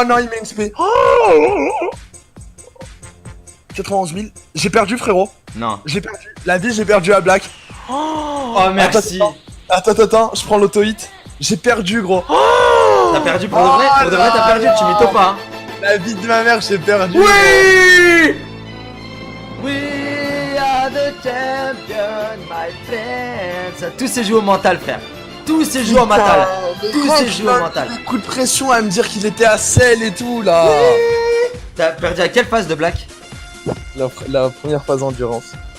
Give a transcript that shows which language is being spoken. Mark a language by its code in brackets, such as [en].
[fr] Oh non, il m'a XP. Oh 91 000. J'ai perdu, frérot. Non. J'ai perdu. La vie, j'ai perdu à Black. Oh merci. Attends, je prends l'auto-hit. J'ai perdu, gros. T'as perdu pour de vrai? Pour de vrai t'as perdu, tu mytho pas hein. La vie de ma mère, j'ai perdu. Oui! [en] We are the champion, my friends. [fr] Tout se joue au mental frère. Tout se joue au mental. Tout se joue au mental. Coup de pression à me dire qu'il était à sel et tout là. T'as perdu à quelle phase de Black? La première phase endurance.